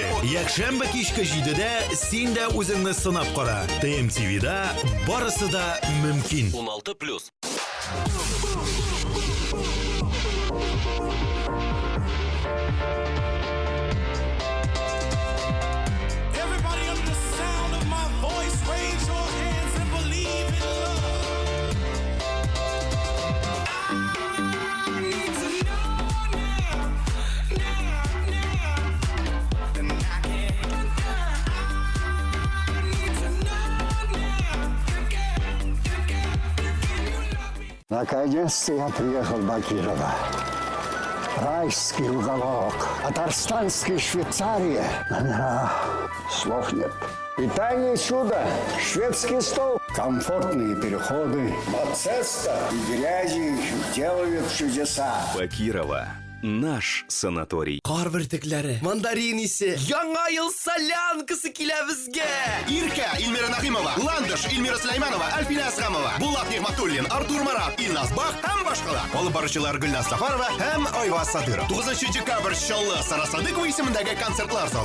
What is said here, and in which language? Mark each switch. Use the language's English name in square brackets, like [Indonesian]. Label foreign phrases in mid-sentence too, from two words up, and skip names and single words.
[Tatar] Якшәмбе кичке 7-дә син дә үзеңне сынап кара. ТМТV-да барысы да мөмкин. 16+. [English] Everybody under the sound of my voice, raise your hands and believe in love. I need to know now, and I can't. I need to know now, [Russian] Наконец-то я приехал в Бакирово. Райский уголок, Татарстанская Швейцария. Номера, слов нет. Питание чудо, шведский стол, комфортные переходы. Мацеста и грязи делают чудеса. Бакирова. Наш санаторий. [Tatar] Кар бөртекләре, мандарин исе, яңа ел солянкасы килә безгә. Иркә Илмира Нахимова, Ландыш Илмира Сулейманова, Альфина Асрамова, Булат Нигматуллин, Артур Марат, Илназ Бах һәм башкалар. Алып баручылар Гөлназ Сафарова һәм Айваз Садыров. 9 декабрь Чаллы Сара Садыкова исемендәге концертлар залы.